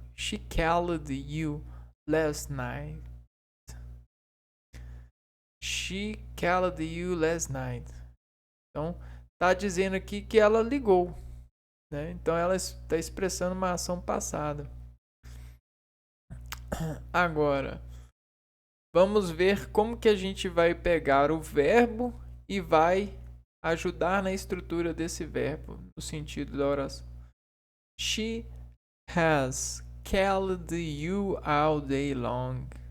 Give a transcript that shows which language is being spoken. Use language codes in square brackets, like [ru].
[en] She called you last night. She called you last night. [pt] Então, tá dizendo aqui que ela ligou, né? Então, ela está expressando uma ação passada. Agora, vamos ver como que a gente vai pegar o verbo e vai ajudar na estrutura desse verbo, no sentido da oração. [en] She has called you all day long.